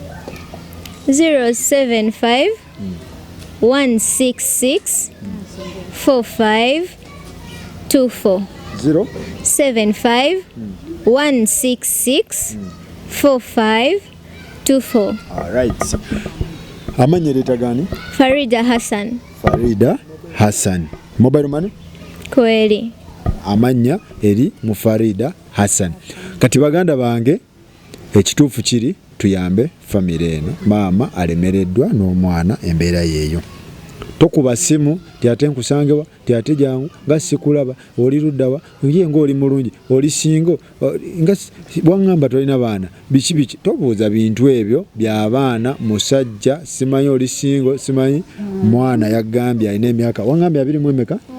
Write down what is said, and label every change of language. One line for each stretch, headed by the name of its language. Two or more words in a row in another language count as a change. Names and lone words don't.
Ganda: 075 166 4524 075 166 4524. Alright. Amanya leta gani? Farida Hassan. Farida Hassan.
English: Mobile money?
Ganda: Kweli. Amanya eri mu Farida Hassan. Kati baganda bange ekituufu kiri tuyambe famire eno. Maama alemereddwa n'omwana embeera yeeyo. Tokuba simu tyate nkusangewa tyate jangu nga sikulaba oli luddawa ngiye ng'oli mulungi oli singo nga bwangamba tolina baana biki tobuuza bintu ebyo by'abaana musajja simanyi oli singo simanyi mwana yagambye alina emyaka wangambye 20 emeka